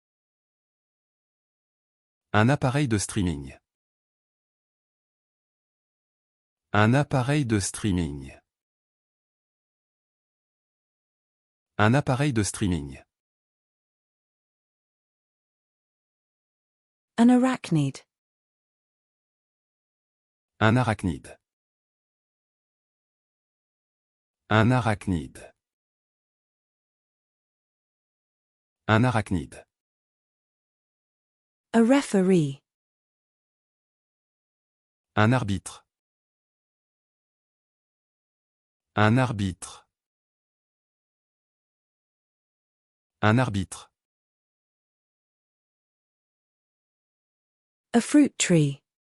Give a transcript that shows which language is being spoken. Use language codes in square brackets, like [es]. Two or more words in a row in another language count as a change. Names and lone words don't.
[fr] Un appareil de streaming. Un appareil de streaming. Un appareil de streaming. [en] An arachnid. [fr] Un arachnide. Un arachnide. Un arachnide. [en] A referee. [fr] Un arbitre. Un arbitre. Un arbitre. [en] A fruit tree.